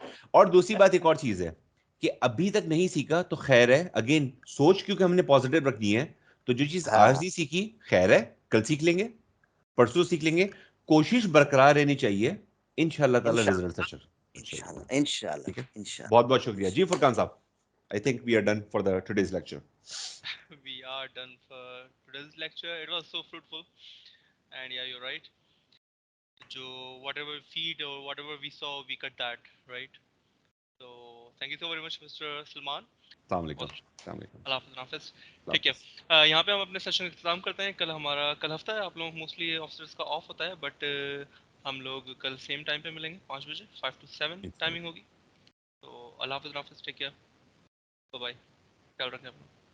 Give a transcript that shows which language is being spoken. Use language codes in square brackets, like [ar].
[ur] اور دوسری بات ایک اور چیز ہے کہ ابھی تک نہیں سیکھا تو خیر ہے, اگین سوچ کیونکہ ہم نے پازیٹیو رکھنی ہے, تو جو چیز آج نہیں سیکھی خیر ہے, کل سیکھ لیں گے, پرسوں سیکھ لیں گے. کوشش برقرار رہنی چاہیے, انشاءاللہ تعالیٰ رزلٹ اچھا. انشاءاللہ. ٹھیک ہے, بہت بہت شکریہ جی. [en] فرقان صاحب, I think we are done for the today's lecture. We are done for today's lecture. It was so fruitful. And yeah, you're right. So whatever we feed or whatever we saw, we cut that, right? So thank you so very much, Mr. Salman. [ur] السلام علیکم. السلام علیکم. اللہ حافظ. ٹھیک ہے, یہاں پہ ہم اپنے سیشن کا اختتام کرتے ہیں. کل ہفتہ ہے, آپ لوگ موسٹلی آفیسرس کا آف ہوتا ہے, بٹ ہم لوگ کل سیم ٹائم پہ ملیں گے 5 بجے, 5 to 7 ٹائمنگ ہوگی. تو اللہ حافظ. [en] take care, bye bye, [ur] خیال رکھیں اپنا.